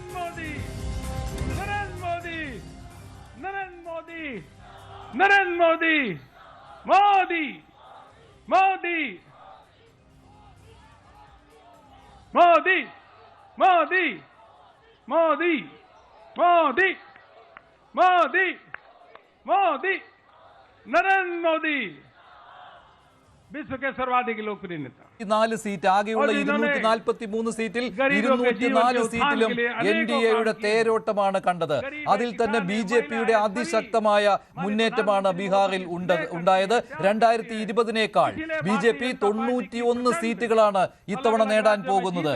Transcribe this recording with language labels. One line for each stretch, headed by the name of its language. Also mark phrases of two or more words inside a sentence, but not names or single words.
Hindi: Modi, Modi, Modi, Modi, Modi, Narendra Modi, विश्व के सर्वाधिक लोकप्रिय नेता.
Malayalam: 4 സീറ്റ് ആകെയുള്ള 243 സീറ്റിൽ 204 സീറ്റിലും NDAയുടെ തേരോട്ടമാണ് കണ്ടത്. അതിൽ തന്നെ BJPയുടെ അതിശക്തമായ മുന്നേറ്റമാണ് ബീഹാറിൽ ഉണ്ടായത്. 2020നേക്കാൾ BJP 91 സീറ്റുകളാണ് ഇത്തവണ നേടാൻ പോകുന്നത്.